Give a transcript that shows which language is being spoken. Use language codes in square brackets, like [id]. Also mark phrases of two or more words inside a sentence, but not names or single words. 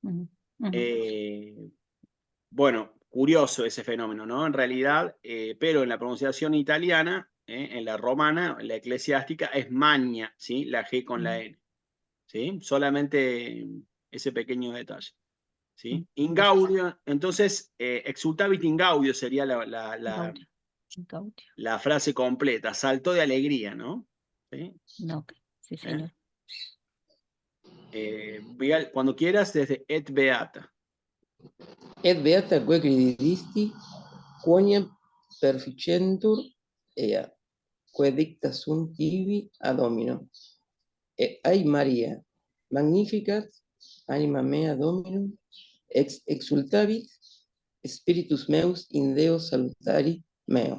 [es] Bueno, curioso ese fenómeno, ¿no? En realidad, pero en la pronunciación italiana, en la romana, en la eclesiástica, es magna, ¿sí? La G con la N, ¿sí? Solamente ese pequeño detalle, ¿sí? [la] In gaudio, [es] entonces, [la] exultavit in gaudio [es] sería la frase completa, saltó de alegría, ¿no? ¿Sí? No, sí, señor. Cuando quieras, desde [la] Et Beata. Et beata quae credidisti, quoniam perficentur ea, quae dicta sunt ibi ad Domino. Et ai Maria, magnificat anima mea Dominum, ex exultavit spiritus meus in Deo salutari meo.